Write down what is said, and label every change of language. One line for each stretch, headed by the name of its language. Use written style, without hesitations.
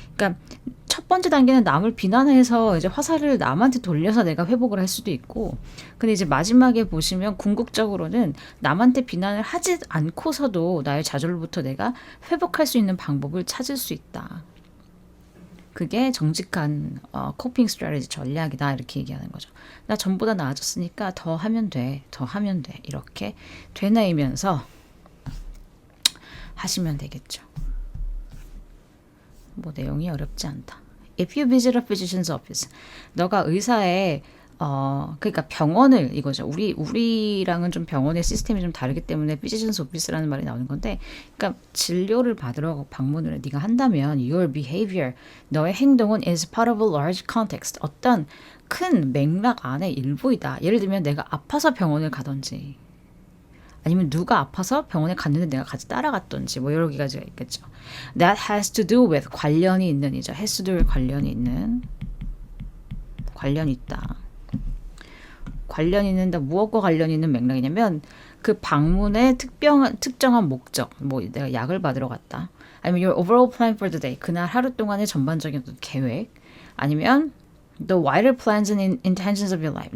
Korean: 그러니까 첫 번째 단계는 남을 비난해서 이제 화살을 남한테 돌려서 내가 회복을 할 수도 있고, 근데 이제 마지막에 보시면 궁극적으로는 남한테 비난을 하지 않고서도 나의 좌절로부터 내가 회복할 수 있는 방법을 찾을 수 있다. 그게 정직한 코핑 스트래티지 전략이다 이렇게 얘기하는 거죠. 나 전보다 나아졌으니까 더 하면 돼, 더 하면 돼 이렇게 되뇌이면서 하시면 되겠죠. 뭐 내용이 어렵지 않다.
English: If you visit a physician's office,
Korean: 너가 의사의 그러니까 병원을 이거죠. 우리랑은 좀 병원의 시스템이 좀 다르기 때문에
English: physician's office
Korean: 라는 말이 나오는 건데, 그러니까 진료를 받으러 방문을 네가 한다면
English: your behavior,
Korean: 너의 행동은
English: is part of a large context,
Korean: 어떤 큰 맥락 안의 일부이다. 예를 들면 내가 아파서 병원을 가든지 아니면 누가 아파서 병원에 갔는데 내가 같이 따라갔던지 뭐 여러 가지가 있겠죠.
English: That has to do with
Korean: 관련이 있는 이죠.
English: has to do with
Korean: 관련이 있는 관련이 있다. 관련이 있는다. 무엇과 관련이 있는 맥락이냐면 그 방문의 특정한 목적. 뭐 내가 약을 받으러 갔다. 아니면
English: your overall plan for the day.
Korean: 그날 하루 동안의 전반적인 어떤 계획.
English: 아니면 the wider plans and intentions of your life.